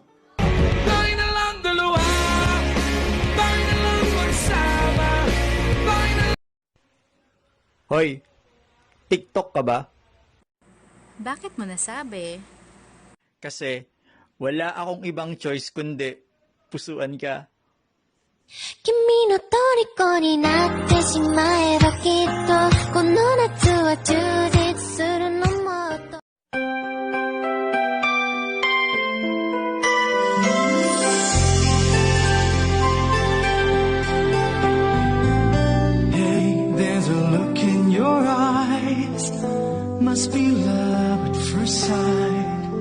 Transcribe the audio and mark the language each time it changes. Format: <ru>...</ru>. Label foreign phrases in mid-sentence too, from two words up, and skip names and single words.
<tl>Tayo na lang dalawa, tayo na lang magsama, tayo na lang... Hoy, TikTok ka ba? Bakit mo nasabi? Kasi wala akong ibang choice kundi pusuan ka.</tl> <ja>君の虜になってしまえばきっとこの夏は充実するのもっと</ja> <en>Hey, there's a look in your eyes. Must be love at first sight.</en>